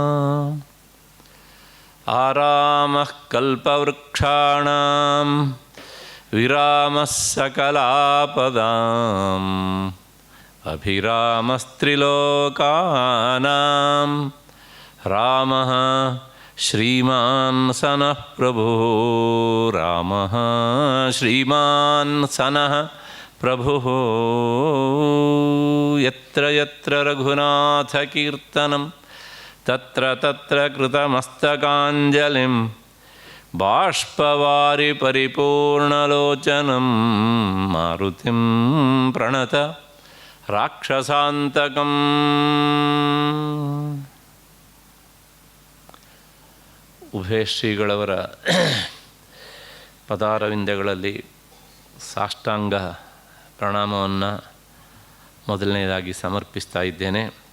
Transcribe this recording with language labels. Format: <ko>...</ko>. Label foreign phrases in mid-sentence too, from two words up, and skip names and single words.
<sa>ಆರಾಮಃ ಕಲ್ಪವೃಕ್ಷಾಣಾಂ ವಿರಾಮಃ ಸಕಲಾಪದಾಂ ಅಭಿರಾಮಸ್ತ್ರಿಲೋಕಾನಾಂ ರಾಮಃ ಶ್ರೀಮಾನ್ ಸನಃ ಪ್ರಭುಃ. ರಾಮಃ ಶ್ರೀಮಾನ್ ಸನಃ ಪ್ರಭುಃ. ಯತ್ರ ಯತ್ರ ರಘುನಾಥ ಕೀರ್ತನಂ ತತ್ರ ತತ್ರ ಕೃತಮಸ್ತಕಾಂಜಲಿಂ ಬಾಷ್ಪವಾರಿ ಪರಿಪೂರ್ಣಲೋಚನಂ ಮಾರುತಿಂ ಪ್ರಣತ ರಾಕ್ಷಸಾಂತಕಂ.</sa> <kn>ಉಭಯ ಶ್ರೀಗಳವರ ಪದಾರವಿಂದಗಳಲ್ಲಿ ಸಾಷ್ಟಾಂಗ ಪ್ರಣಾಮವನ್ನು ಮೊದಲನೇದಾಗಿ ಸಮರ್ಪಿಸ್ತಾ ಇದ್ದೇನೆ.</kn>